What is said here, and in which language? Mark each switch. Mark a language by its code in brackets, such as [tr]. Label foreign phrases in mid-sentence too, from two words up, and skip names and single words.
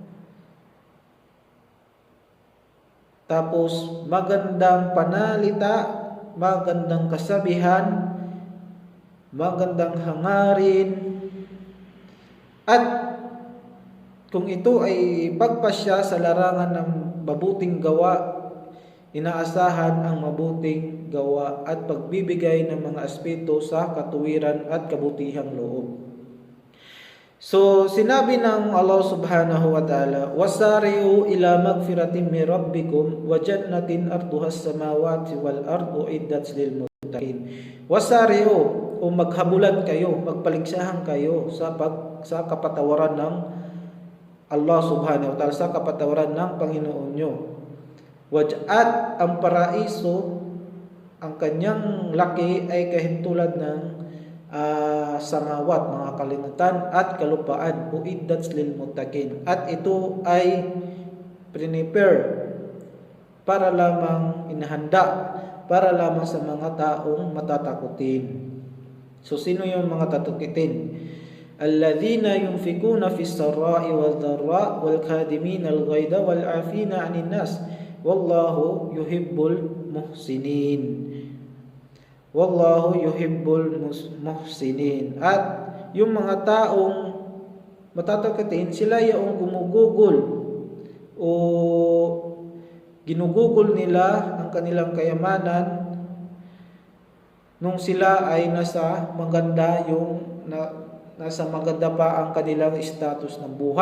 [tl] Tapos magandang panalita, magandang kasabihan, magandang hangarin, at kung ito ay pagpasya sa larangan ng mabuting gawa, inaasahan ang mabuting gawa at pagbibigay ng mga aspeto sa katuwiran at kabutihang loob. So, sinabi ng Allah [ar] سبحانه وتعالى, "وسارعوا إلى مغفرة من ربكم وجنة عرضها السماوات والأرض أعدت للمتقين." [tl] Wasari'u, o maghabulan kayo, magpaligsahan kayo sa kapatawaran ng Allah [ar] سبحانه وتعالى, [tl] sa kapatawaran ng Panginoon nyo. At ang paraiso, ang kanyang laki ay kahintulad ng samawat, mga kalimutan, at kalupaan, [ar] أعدت للمتقين. [tl] At ito ay prepare para lamang inahanda para lamang sa mga taong matatakutin. So sino yung mga tatakutin? [ar] الذين ينفقون في السراء والضراء والكاظمين الغيظ والعافين عن الناس والله يحب المحسنين. والله يحب المحسنين. [tl] At yung mga taong matatakutin, sila yung gumugugol o ginugugol nila ang kanilang kayamanan nung sila ay nasa maganda pa ang kanilang status ng buhay.